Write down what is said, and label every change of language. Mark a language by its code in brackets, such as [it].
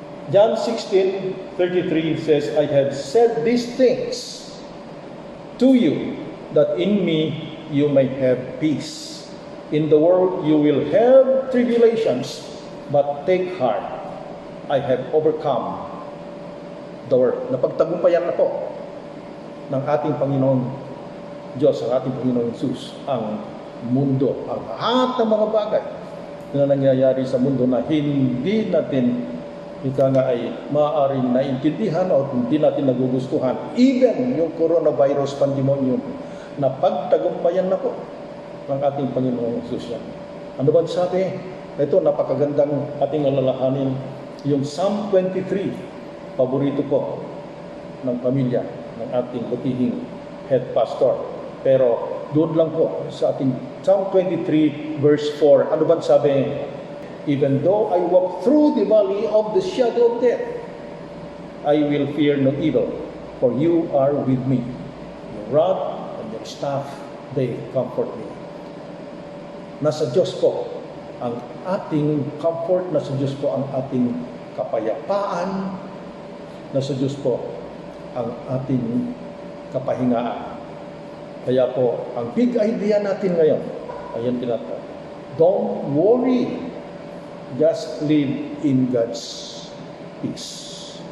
[en] John 16:33 says, I have said these things to you, that in me you may have peace. In the world you will have tribulations, but take heart, I have overcome the world. [tl] Napagtagumpayan na po ng ating Panginoon Diyos, ang ating Panginoon Jesus, ang mundo, ang lahat ng mga bagay na nangyayari sa mundo na hindi natin ika nga ay maaaring naintindihan o hindi natin nagugustuhan. Even yung coronavirus pandemonium, na pagtagumpayan na po ng ating Panginoong Jesus. Ano ba sabi? Ito, napakagandang ating alalahanin. Yung Psalm 23, paborito po ng pamilya, ng ating butihing head pastor. Pero Doon lang po sa ating Psalm 23 verse 4. Ano ba sabi? [en] Even though I walk through the valley of the shadow of death, I will fear no evil, for you are with me. Your rod and your staff, they comfort me. [tl] Nasa Diyos po ang ating comfort, nasa Diyos po ang ating kapayapaan, nasa Diyos po ang ating kapahingaan. Kaya po, ang big idea natin ngayon, ayan tinatawag, [en] don't worry, just live in God's peace.